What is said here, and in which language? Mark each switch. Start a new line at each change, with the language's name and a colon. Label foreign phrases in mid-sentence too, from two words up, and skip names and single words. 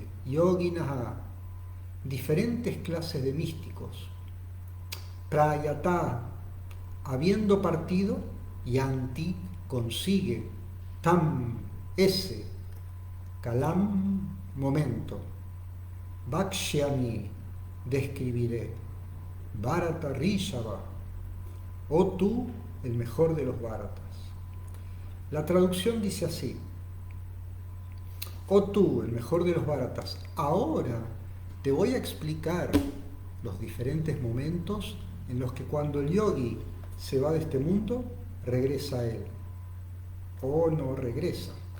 Spanish: yoginaha, diferentes clases de místicos, prayata, habiendo partido, yanti, consigue, tam, ese, kalam, momento, bhakshyami, describiré,
Sanskrit: bharata rishava,
Spanish: o tú, el mejor de los bharatas. La traducción dice así: oh tú, el mejor de los bharatas, ahora te voy a explicar los diferentes momentos en los que cuando el yogi se va de este mundo, regresa a él o no regresa.